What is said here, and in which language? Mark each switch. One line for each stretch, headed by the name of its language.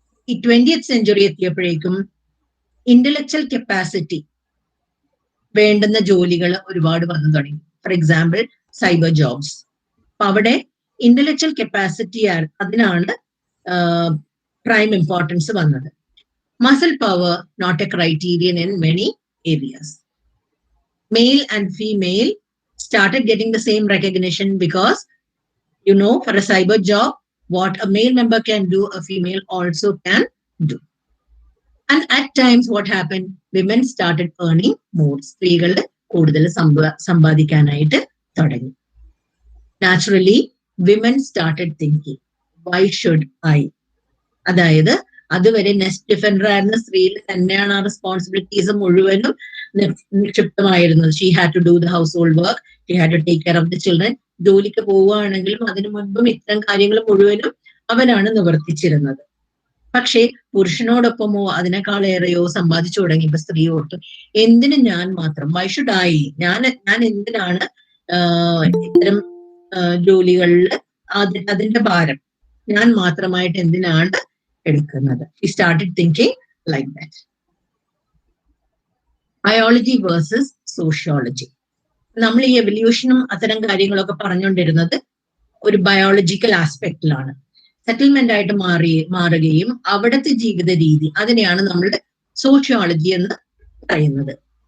Malayalam: ഈ 20th century എത്തിയപ്പോഴേക്കും intellectual capacity വേണ്ടുന്ന ജോലികൾ ഒരുപാട് വന്നു തുടങ്ങി.
English: For example cyber jobs.
Malayalam: അപ്പൊ അവിടെ ഇന്റലക്ച്വൽ കപ്പാസിറ്റി അതിനാണ് prime importance വന്നത്.
English: Muscle power not a criterion in many areas. Male and female started getting the same recognition because, for a cyber job, what a male member can do, a female also can do. And at times what happened? Women started earning more.
Malayalam: സ്ത്രീകൾ കൂടുതൽ സമ്പാദിക്കാനായിട്ട് തുടങ്ങി.
English: Naturally, women started thinking, why should I?
Malayalam: അതായത് അതുവരെ nest defender ആയിരുന്ന സ്ത്രീയിൽ തന്നെയാണ് ആ responsibilities മുഴുവനും നിക്ഷിപ്തമായിരുന്നത്.
English: She had to do the household work, she had to take care of the children.
Malayalam: ജോലിക്ക് പോവുകയാണെങ്കിലും അതിനു മുൻപും ഇത്തരം കാര്യങ്ങൾ മുഴുവനും അവനാണ് നിവർത്തിച്ചിരുന്നത്. പക്ഷേ പുരുഷനോടൊപ്പമോ അതിനേക്കാളേറെയോ സമ്പാദിച്ചു തുടങ്ങിയപ്പോ സ്ത്രീ ഓർത്തു, എന്തിന് ഞാൻ മാത്രം?
English: Why should I?
Malayalam: ഞാൻ എന്തിനാണ് ഇത്തരം ജോലികളിൽ അതിന്റെ ഭാരം ഞാൻ മാത്രമായിട്ട് എന്തിനാണ് എടുക്കുന്നത്?
English: He started thinking like that. Biology versus sociology.
Malayalam: നമ്മൾ ഈ എവല്യൂഷനും അത്തരം കാര്യങ്ങളൊക്കെ പറഞ്ഞുകൊണ്ടിരുന്നത് ഒരു ബയോളജിക്കൽ ആസ്പെക്റ്റിലാണ്. സെറ്റിൽമെന്റ് ആയിട്ട് മാറുകയും അവിടുത്തെ ജീവിത രീതി, അതിനെയാണ് നമ്മൾ സോഷ്യോളജി എന്ന് പറയുന്നത്.